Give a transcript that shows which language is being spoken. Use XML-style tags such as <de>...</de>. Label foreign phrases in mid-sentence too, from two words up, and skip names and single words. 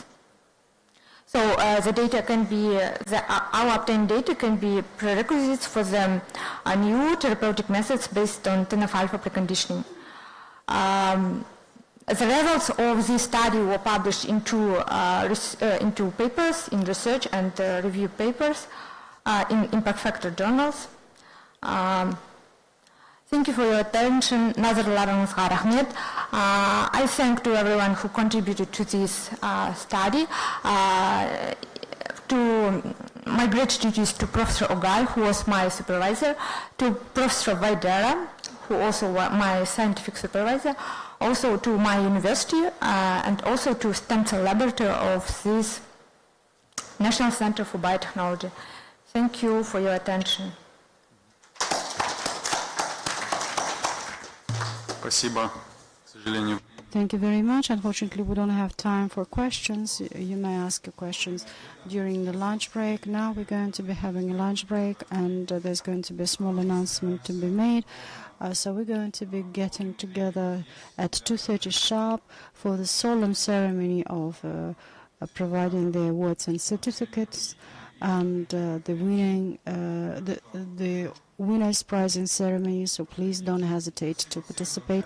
<en>So the data can be, our obtained data can be prerequisites for the new therapeutic methods based on TNF-alpha preconditioning. The results of this study were published in two papers, in research and review papers, in impact factor journals. Thank you for your attention.</en> <kk>Назарларыңызға рахмет.</kk> <en>I thank to everyone who contributed to this study. To my great duties to Professor Ogai, who was my supervisor, to Professor Vaidera, who also was my scientific supervisor, also to my university, and also to stem cell laboratory of this National Center for Biotechnology. Thank you for your attention.</en> <ru>Спасибо. К сожалению,</ru> <en>Thank you very much. Unfortunately, we don't have time for questions. You may ask your questions during the lunch break. Now we're going to be having a lunch break, and there's going to be a small announcement to be made. So we're going to be getting together at 2:30 sharp for the solemn ceremony of providing the awards and certificates, and the winners prizing ceremony, so please don't hesitate to participate.</en>